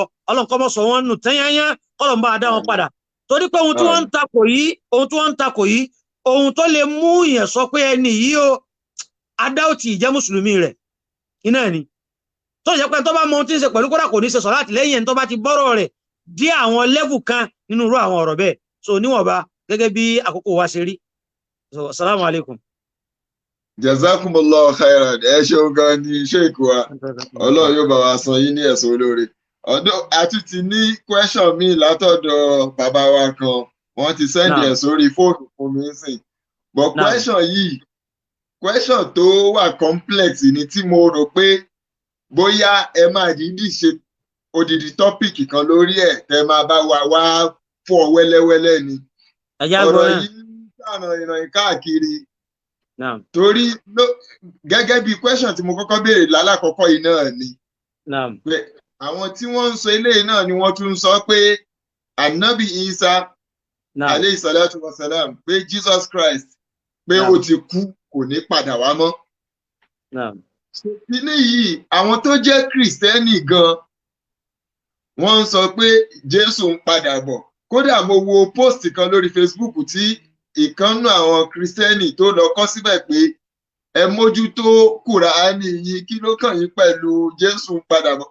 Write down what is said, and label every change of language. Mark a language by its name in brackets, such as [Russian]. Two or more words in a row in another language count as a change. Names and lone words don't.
[Yoruba] Ọlọ́run kó mọ́ sọ wọ́n nù tẹ́yányán, kọ́lọ́run bá dá wọn padà. Torí pé ohun tí wọ́n ń takò yìí ohun tó lè mú yẹn sọ pé ẹni yìí ó adáòtì ìjẹ́ mùsùlùmí rẹ̀ iná ni. Tó jẹ́ pé tó bá mọ ohun tí ń ṣe pẹ̀lú kódà kò ní ṣe sọ̀láàtì lẹ́yìn ẹni tó bá ti bọ́rọ̀ rẹ̀ dí àwọn lẹ́vù kan nínú irú àwọn ọ̀rọ̀ bẹ́ẹ̀. So níwọ̀nba gẹ́gẹ́ bí àkókò wa ṣe rí. [Arabic] So السلام عليكم. جزاكم الله خيرا. [Yoruba] Ẹ ṣeun gan ni Sheikh wa. Ọlọ́run yóò bá wa san yín ní ẹ̀san olóore. Ọ̀dọ̀ àti ti ní question mi látọ̀dọ̀ bàbá wa kan, wọ́n ti sẹ́ndì ẹ̀ sórí fóònù fún mi sìn. [English] But question [Yoruba] tó wà complex ni tí mo rò pé bóyá ẹ máa dídì ṣe odidi tọ́pìkì kan lórí ẹ̀ tẹ́ máa bá wa wá fọ́ wẹ́lẹ́wẹ́lẹ́ ni. Ọ̀rọ̀ yìí ń sànà ìrìn káàkiri. Torí gẹ́gẹ́ bí question tí mo kọ́kọ́ béèrè lálákọ̀ọ́kọ́ yìí náà ni pé àwọn tí wọ́n ń sọ eléyìí náà ni wọ́n tún sọ pé Ànábì Isa [Arabic] عليه الصلاة والسلام [Yoruba] pé Jesus Christ pé ó ti kú kò ní padà wá mọ́. Kíní yìí àwọn tó jẹ́ Kìrìsìtẹ́nì gan wọ́n ń sọ pé Jésù ń padà bọ̀. Kódà mo wo post kan lórí Facebook tí ìkànnù àwọn Kìrìsìtẹ́nì tó lọ kọ síbẹ̀ pé ẹ mójútó Kùránì yín, kí ló kàn yín pẹ̀lú Jésù ń padà bọ̀.